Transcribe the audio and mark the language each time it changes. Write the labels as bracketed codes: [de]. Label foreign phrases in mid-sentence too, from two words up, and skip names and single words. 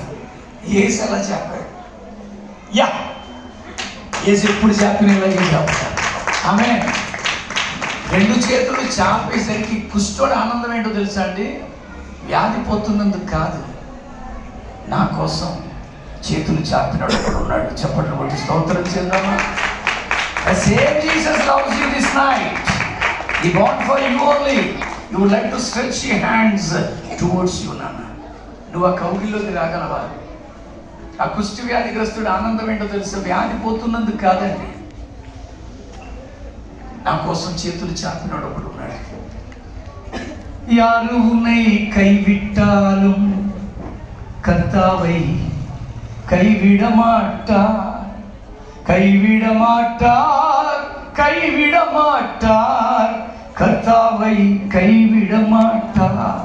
[te] యేసు ఎలా చెప్పాడు? యా యేసు ఎప్పుడు చెప్పినలాగే చెప్తాడు. ఆమె 2 చేతులు చాపేసరికి కుష్ఠోడు ఆనందం ఏంటో తెలుసా అండి? వ్యాధి పోతున్నందుకు కాదు, నా కోసం చేతులు చాపినాడు ఒకడు ఉన్నాడు. చెప్పండి కొట్టి స్తోత్రం చేద్దామా? [en] The same Jesus loves you this night. He born for you only. You would like to stretch your hands towards you, Nana. [te] నువ్వు ఆ కౌగిల్లోకి రాగలవా? ఆ కుష్టి వ్యాధిగ్రస్తుడు ఆనందం ఏంటో తెలుసా? వ్యాధి పోతున్నందుకు కాదండి, నా కోసం చేతులు చాపినాడు ఒకడు ఉన్నాడు. [ta] யார் உன்னை கைவிட்டாலும் கர்த்தாவை கைவிட மாட்டார், கைவிட மாட்டார், கைவிட மாட்டார், கர்த்தாவை கைவிட மாட்டார்.